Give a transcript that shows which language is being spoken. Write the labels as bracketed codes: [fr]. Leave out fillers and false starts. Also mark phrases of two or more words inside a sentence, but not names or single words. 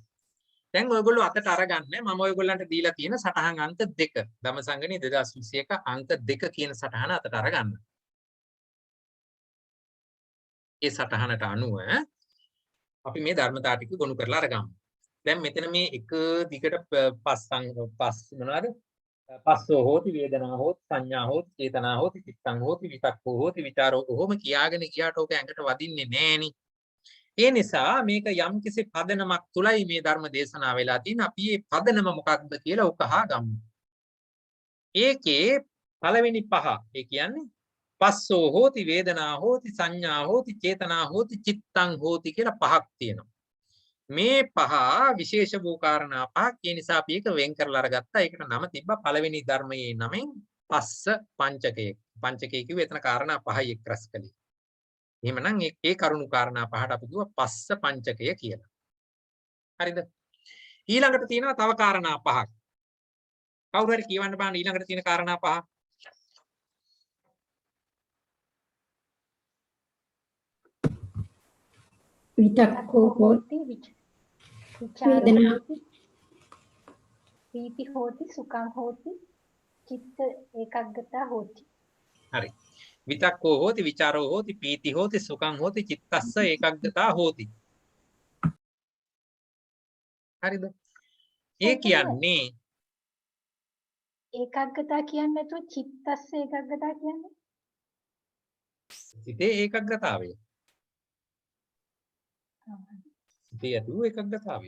[si] දැන් ඔයගොල්ලෝ අතට අරගන්න මම ඔයගොල්ලන්ට දීලා තියෙන සටහන් අංක 2 ධම්මසංගණී 2021 අංක 2 කියන සටහන අතට අරගන්න. ඒ සටහනට අනුව අපි මේ ධර්මතා ටික ගොනු කරලා අරගමු. දැන් මෙතන මේ එක දිගට පස් මොනවාද? [pi] පස්සෝ හෝති වේදනා හෝති සංඥා හෝති චේතනා හෝති චිත්තං හෝති විතක්කෝ හෝති විචාරෝ [si] කොහොම කියාගෙන ගියාට ඕක ඇඟට වදින්නේ නෑනේ. ඒ නිසා මේක යම්කිසි පදනමක් තුලයි මේ ධර්ම දේශනාව වෙලා තියෙන. අපි මේ පදනම මොකක්ද කියලා ඔක අහගමු. ඒකේ පළවෙනි පහ ඒ කියන්නේ [pi] පස්සෝ හෝති වේදනා හෝති සංඥා හෝති චේතනා හෝති චිත්තං හෝති [si] කියලා පහක් තියෙනවා. මේ පහ විශේෂ වූ කාරණා පහක්. ඒ නිසා අපි ඒක වෙන් කරලා අරගත්තා. ඒකට නම තිබ්බා පළවෙනි ධර්මයේ නමෙන් පස්ස පංචකය. පංචකය කිව්වේ එතන කාරණා පහයි එක් රැස් කළේ. එහෙමනම් ඒ කරුණු කාරණා පහට අපි දුව පස්ස පංචකය කියලා. හරිද? ඊළඟට තියෙනවා තව කාරණා පහක්. කවුරු හරි කියවන්න බලන්න ඊළඟට තියෙන කාරණා පහ. [pi] විතක්කෝ හෝති වේදනා ප්‍රීති හෝති සුඛං හෝති චිත්ත ඒකග්ගතා හෝති. [si] හරි. [pi] විතක්කෝ හෝති විචාරෝ හෝති පීති හෝති සුඛං හෝති චිත්තස්ස ඒකග්ගතා හෝති. [si] හරිද? ඒ කියන්නේ ඒකග්ගතා කියන්නේ නැතුව [pi] චිත්තස්ස ඒකග්ගතා [si] කියන්නේ? සිතේ ඒකග්ගතාවය. සිතේ ඇති වූ ඒකග්ගතාවය.